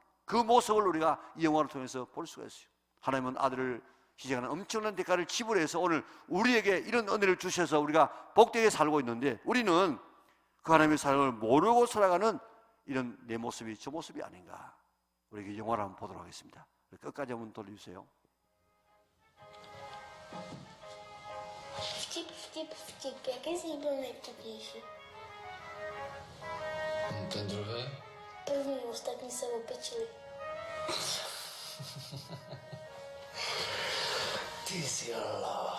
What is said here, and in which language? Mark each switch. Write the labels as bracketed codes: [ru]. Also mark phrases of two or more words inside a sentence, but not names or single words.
[ko] 그 모습을 우리가 이 영화를 통해서 볼 수가 있어요. 하나님은 아들을 희생하는 엄청난 대가를 지불해서 오늘 우리에게 이런 은혜를 주셔서 우리가 복되게 살고 있는데, 우리는 그 하나님의 사랑을 모르고 살아가는 이런 내 모습이 저 모습이 아닌가. 우리에게 영화를 한번 보도록 하겠습니다. 끝까지 한번 돌려주세요. [cs] Vtip, vtip, vtip. Jaký z nich byl nejvtipnější? Ten druhý? První, ostatní se opečili. Ty jsi lala.